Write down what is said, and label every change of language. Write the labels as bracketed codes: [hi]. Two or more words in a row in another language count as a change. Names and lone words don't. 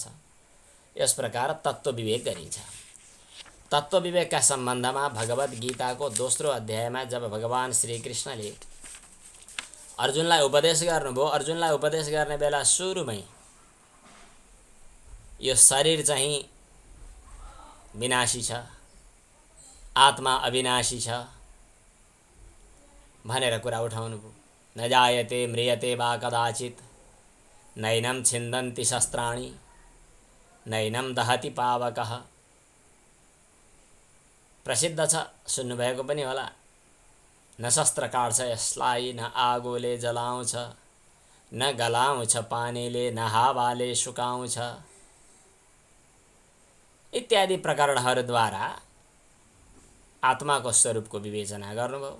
[ne] यस प्रकार तत्त्व विवेक गरिन्छ। तत्त्व विवेकका सम्बन्धमा भगवद् गीताको 2रो अध्यायमा जब भगवान श्रीकृष्णले अर्जुनलाई उपदेश गर्नुभयो, अर्जुनलाई उपदेश गर्ने बेला सुरुमै यो शरीर चाहिँ विनाशी छ, आत्मा अविनाशी छ भनेर कुरा उठाउनुभयो। [sa] न जायते म्रियते वा कदाचित्, नैनं छिन्दन्ति शस्त्राणि, नैनं दहति पावकः। [ne] प्रसिद्ध छ, सुन्नुभएको पनि होला। न शस्त्र काट्छ यसलाई, न आगोले जलाउँछ, न गलाउँछ पानीले, न हावाले सुकाउँछ इत्यादि प्रकरणहरूद्वारा आत्माको स्वरूपको विवेचना गर्नुभयो।